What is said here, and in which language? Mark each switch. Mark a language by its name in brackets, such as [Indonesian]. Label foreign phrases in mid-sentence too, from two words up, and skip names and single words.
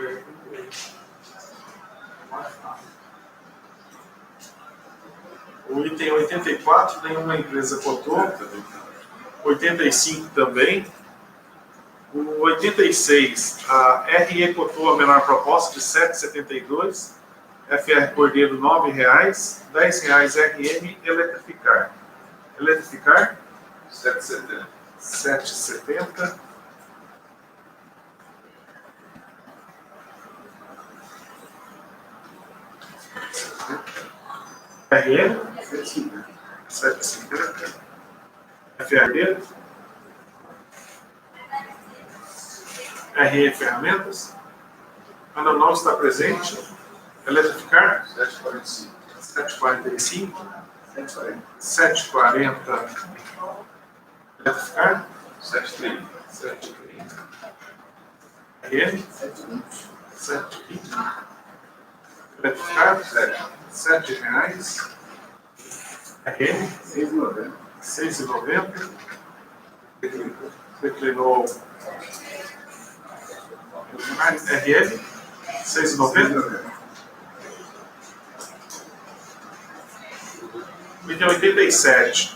[Portuguese] O item 84, nenhuma empresa cotou. 85 também. O 86, a RE cotou a menor proposta de 7,72. FR Cordeiro, R$ 9,00. R$ 10,00 RM eletrificar. Eletrificar? 7,70. 7,70. RE? 7,50. FRD? RE Ferramentas? Ana não está presente. Eletrificar? 7,45. 7,45. 7,40. Eletrificar? 7,30. 7,30. RE? 7,20. Eletrificar? 7 reais. RE? 6,90. 6,90. Declinou. RL? 6,90. Item 87.